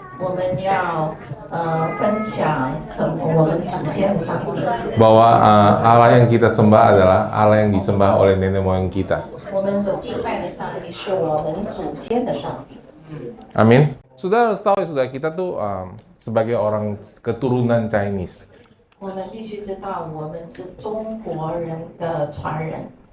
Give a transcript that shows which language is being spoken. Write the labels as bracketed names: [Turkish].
[Chinese] 我们要分享我们祖先的上帝。 [Indonesian] Bahwa Allah yang kita sembah adalah Allah yang disembah oleh nenek moyang kita. [Chinese] 我们所敬拜的上帝是我们祖先的上帝。 [Indonesian] Amin. Sudah harus tahu ya, sudah kita tuh sebagai orang keturunan Chinese. [Chinese] 我们必须知道，我们是中国人的传人。